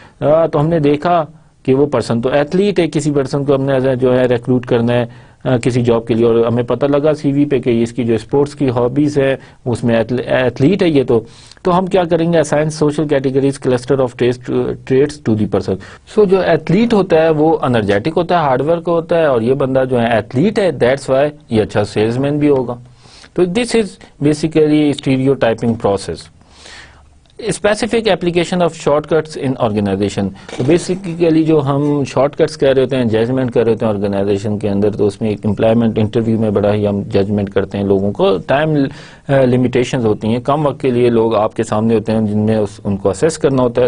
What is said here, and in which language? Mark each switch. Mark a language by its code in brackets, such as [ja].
[ur] تو ہم نے دیکھا کہ وہ پرسن تو ایتھلیٹ ہے، کسی پرسن کو ہم نے جو ہے ریکروٹ کرنا ہے کسی جاب کے لیے، اور ہمیں پتہ لگا سی وی پہ کہ اس کی جو اسپورٹس کی ہابیز ہے اس میں ایتھلیٹ ہے یہ، تو ہم کیا کریں گے؟ [en] Assign social categories cluster of traits to the person. [ur] سو جو ایتھلیٹ ہوتا ہے وہ انرجیٹک ہوتا ہے، ہارڈ ورک ہوتا ہے، اور یہ بندہ جو ہے ایتھلیٹ ہے، [en] that's why [ur] یہ اچھا سیلز مین بھی ہوگا. [en] تو this is basically stereotyping process. Specific application of shortcuts in organization. [ur] تو بیسیکلی جو ہم شارٹ کٹس کہہ رہے ہوتے ہیں، ججمنٹ کر رہے ہوتے ہیں آرگنائزیشن کے اندر، تو اس میں ایک امپلائمنٹ انٹرویو میں بڑا ہی ہم ججمنٹ کرتے ہیں لوگوں کو. ٹائم لمیٹیشنز ہوتی ہیں، کم وقت کے لیے لوگ آپ کے سامنے ہوتے ہیں جن میں ان کو اسیس کرنا ہوتا ہے.